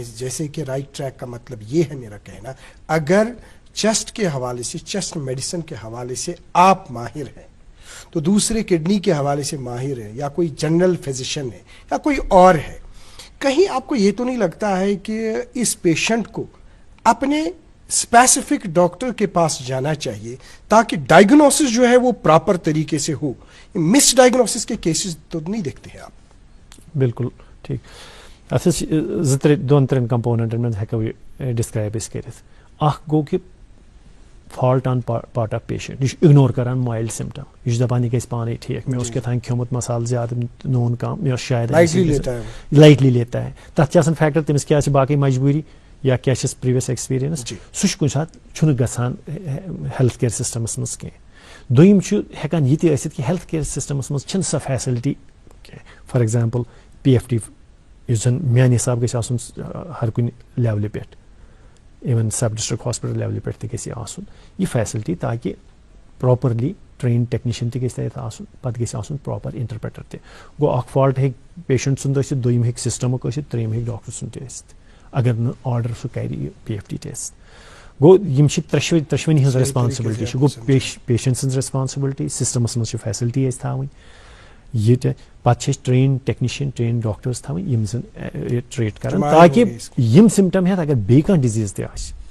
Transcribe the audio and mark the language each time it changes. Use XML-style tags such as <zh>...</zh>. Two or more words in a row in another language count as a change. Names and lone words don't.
<ur>جیسے کہ</ur> <en>right track</en> <ur>کا مطلب یہ ہے میرا کہنا اگر چیسٹ کے حوالے سے</ur> <en>chest medicine</en> <ur>کے حوالے سے آپ ماہر ہیں تو دوسرے کڈنی کے حوالے سے ماہر ہے یا کوئی</ur> <en>general physician</en> <ur>ہے یا کوئی اور ہے کہیں آپ کو یہ تو نہیں لگتا ہے کہ اس پیشنٹ کو اپنے</ur> <en>specific doctor</en> <ur>کے پاس جانا چاہیے تاکہ ڈائگنوسس جو ہے وہ پراپر طریقے سے ہو. مس ڈائگنوسس کے کیسز تو نہیں دیکھتے ہیں آپ؟ بالکل ٹھیک.</ur> <ks>اتھ دۄن ترٛٮ۪ن کمپوننٹن منٛز ہٮ۪کو یہِ ڈسکرایب أسۍ کٔرِتھ. اکھ گوٚو کہِ</ks> <en>fault on part of patient</en> <ks>یہِ چھُ اِگنور کران</ks> <en>mild symptom</en> <ks>یہِ چھُ دپان یہِ گژھِ پانے ٹھیٖک مےٚ اوس کیٛاتھانۍ کھیوٚمُت مسالہٕ زیادٕ نوٗن کم مےٚ اوس شاید لایٹلی</ks> <ur>لیتا ہے</ur> <ks>تتھ چھِ آسان فیکٹر تٔمِس کیٛاہ چھِ باقٕے مجبوٗری یا کیٛاہ چھس</ks> <en>previous experience</en> <ks>سُہ چھُ کُنہِ ساتہٕ چھُنہٕ گژھان</ks> <en>health care systems</en> <ks>منٛز کینٛہہ. دوٚیِم چھُ ہٮ۪کان یہِ تہِ ٲسِتھ کہِ</ks> <en>health care systems</en> <ks>منٛز چھنہٕ سۄ فیسلٹی کینٛہہ.</ks> <en>for example PFT</en> <ks>یُس زن میانہِ حساب گژھِ آسُن ہر کُنہِ لیولہِ پٮ۪ٹھ</ks> <en>even sub district hospital</en> <ks>لیولہِ پٮ۪ٹھ تہِ گژھِ یہِ آسُن یہِ فیسلٹی تاکہِ</ks> <en>properly train technician</en> <ks>تہِ گژھِ تتہِ آسُن پتہٕ گژھِ آسُن</ks> <en>proper interpreter</en> <ks>تہِ. گوٚو اکھ فالٹ ہیٚکہِ پیشنٹ سُنٛد ٲسِتھ دوٚیِم ہیٚکہِ سسٹمُک ٲسِتھ ترٛیٚیِم ہیٚکہِ ڈاکٹر سُنٛد تہِ ٲسِتھ اگر نہٕ آرڈر سُہ کرِ یہِ</ks> <en>PFT test.</en> <ks>گوٚو یِم چھِ ترٛٮ۪شوٕنی ہٕنٛز ریسپانسبلٹی چھِ گوٚو پیشنٹ سٕنٛز ریسپانسبلٹی سسٹمس منٛز چھِ فیسلٹی اَسہِ تھاوٕنۍ یہِ تہِ پتہٕ چھِ أسۍ</ks> <en>train technician</en> <ks>ٹرین ڈاکٹٲرٕس تھاوٕنۍ یِم زن ٹریٖٹ کرن تاکہِ یِم سمٹم ہٮ۪تھ اگر بیٚیہِ کانٛہہ ڈِزیٖز تہِ آسہِ</ks>